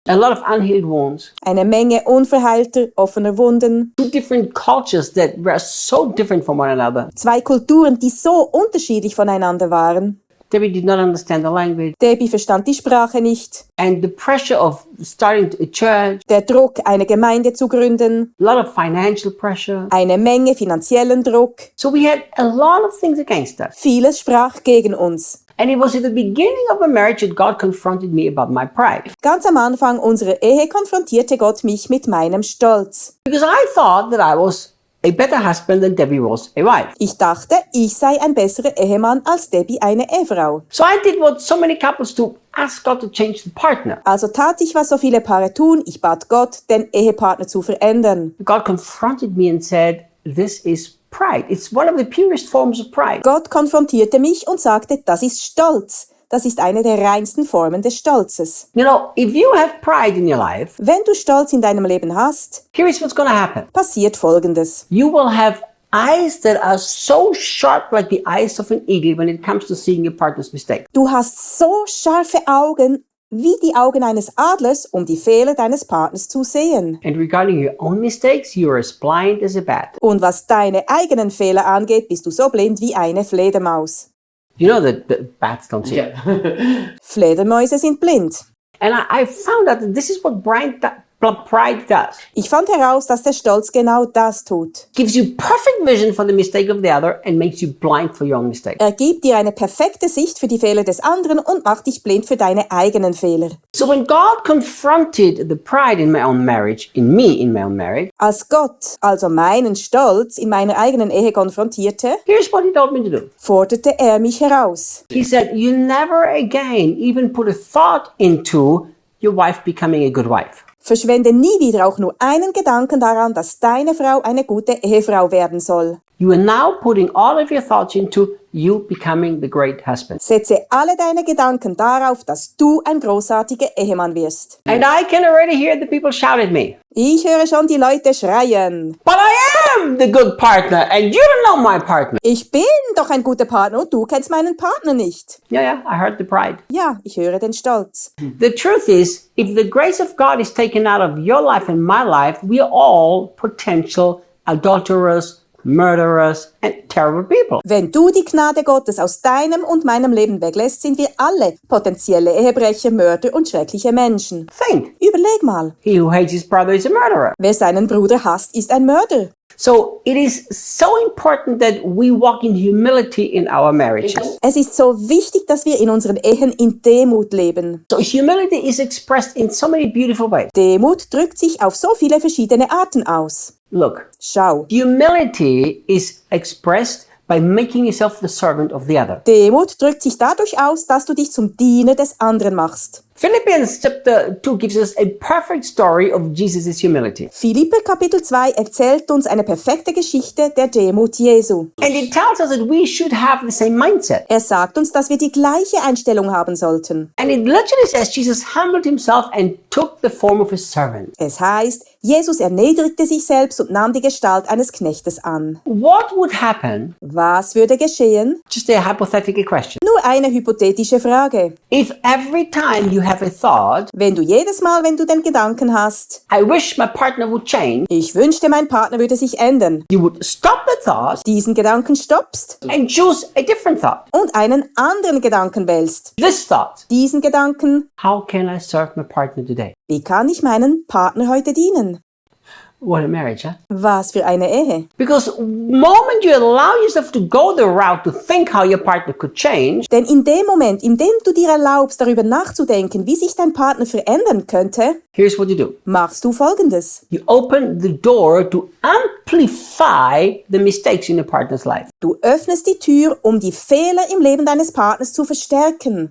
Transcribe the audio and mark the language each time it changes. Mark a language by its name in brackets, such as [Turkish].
[English] A lot of unhealed wounds. [German] Eine Menge unverheilter, offener Wunden. [English] Two different cultures that were so different from one another. [German] Zwei Kulturen, die so unterschiedlich voneinander waren. [English] Debbie did not understand the language. [German] Debbie verstand die Sprache nicht. [English] And the pressure of starting a church, [German] Der Druck, eine Gemeinde zu gründen. [English] a lot of financial pressure. [German] Eine Menge finanziellen Druck. [English] So we had a lot of things against us. [German] Vieles sprach gegen uns. [English] And it was at the beginning of a marriage that God confronted me about my pride. [German] Ganz am Anfang unserer Ehe konfrontierte Gott mich mit meinem Stolz. [English] Because I thought that I was a better husband than Debbie was a wife. [German] Ich dachte, ich sei ein besserer Ehemann als Debbie eine Ehefrau. [English] So I did what so many couples do, ask God to change the partner. [German] Also tat ich, was so viele Paare tun. Ich bat Gott, den Ehepartner zu verändern. [English] God confronted me and said, this is pride. It's one of the purest forms of pride. [German] Gott konfrontierte mich und sagte, das ist Stolz. Das ist eine der reinsten Formen des Stolzes. [English] You know, if you have pride in your life, [German] Wenn du Stolz in deinem Leben hast, [English] here is what's going to happen. [German] passiert Folgendes. [English] You will have eyes that are so sharp like the eyes of an eagle when it comes to seeing your partner's mistake. [German] Du hast so scharfe Augen wie die Augen eines Adlers, um die Fehler deines Partners zu sehen. [English] And regarding your own mistakes, you are as blind as a bat. [German] Und was deine eigenen Fehler angeht, bist du so blind wie eine Fledermaus. [English] You know that bats don't see. [German] Fledermäuse sind blind. [English] And I found out that this is what pride does. [German] Ich fand heraus, dass der Stolz genau das tut. [English] Gives you perfect vision for the mistake of the other and makes you blind for your own mistake. [German] Er gibt dir eine perfekte Sicht für die Fehler des anderen und macht dich blind für deine eigenen Fehler. [English] So when God confronted the pride in my own marriage, in my own marriage, [German] Als Gott also meinen Stolz in meiner eigenen Ehe konfrontierte, [English] here's what he told me to do. [German] forderte er mich heraus. [English] He said, you never again even put a thought into your wife becoming a good wife. [German] Verschwende nie wieder auch nur einen Gedanken daran, dass deine Frau eine gute Ehefrau werden soll. [English] You are now putting all of your thoughts into you becoming the great husband. [German] Setze alle deine Gedanken darauf, dass du ein großartiger Ehemann wirst. [English] And I can already hear the people shout at me. [German] Ich höre schon die Leute schreien. [English] But I am the good partner and you don't know my partner. [German] Ich bin doch ein guter Partner und du kennst meinen Partner nicht. [English] Yeah, I heard the pride. [German] Ja, ich höre den Stolz. [English] The truth is, if the grace of God is taken out of your life and my life, we are all potential adulterers, murderers, and terrible people. [German] Wenn du die Gnade Gottes aus deinem und meinem Leben weglässt, sind wir alle potenzielle Ehebrecher, Mörder und schreckliche Menschen. [English] Think. [German] Überleg mal. [English] He who hates his brother is a murderer. [German] Wer seinen Bruder hasst, ist ein Mörder. [English] So it is so important that we walk in humility in our marriages. [German] Es ist so wichtig, dass wir in unseren Ehen in Demut leben. [English] So humility is expressed in so many beautiful ways. [German] Demut drückt sich auf so viele verschiedene Arten aus. [English] Look, [German] Schau. [English] humility is expressed by making yourself the servant of the other. [German] Demut drückt sich dadurch aus, dass du dich zum Diener des anderen machst. [English] Philippians chapter 2 gives us a perfect story of Jesus' humility. [German] Philipper Kapitel 2 erzählt uns eine perfekte Geschichte der Demut Jesu. [English] And it tells us that we should have the same mindset. [German] Er sagt uns, dass wir die gleiche Einstellung haben sollten. [English] And it literally says Jesus humbled himself and took the form of a servant. [German] Es heißt, Jesus erniedrigte sich selbst und nahm die Gestalt eines Knechtes an. [English] What would happen? [German] Was würde geschehen? [English] Just a hypothetical question. [German] Nur eine hypothetische Frage. [English] If every time you have a thought, [German] Wenn du jedes Mal, wenn du den Gedanken hast, [English] I wish my partner would change, [German] ich wünschte, mein Partner würde sich ändern, [English] you would stop the thought [German] diesen Gedanken stoppst [English] and choose a different thought. [German] und einen anderen Gedanken wählst. [English] This thought, [German] Diesen Gedanken, [English] how can I serve my partner today? [German] wie kann ich meinen Partner heute dienen? [English] What a marriage, huh? [German] Was für eine Ehe. [English] Because moment you allow yourself to go the route to think how your partner could change, [German] Denn in dem Moment, in dem du dir erlaubst, darüber nachzudenken, wie sich dein Partner verändern könnte, [English] here's what you do. [German] machst du Folgendes. [English] You open the door to amplify the mistakes in your partner's life. [German] Du öffnest die Tür, um die Fehler im Leben deines Partners zu verstärken.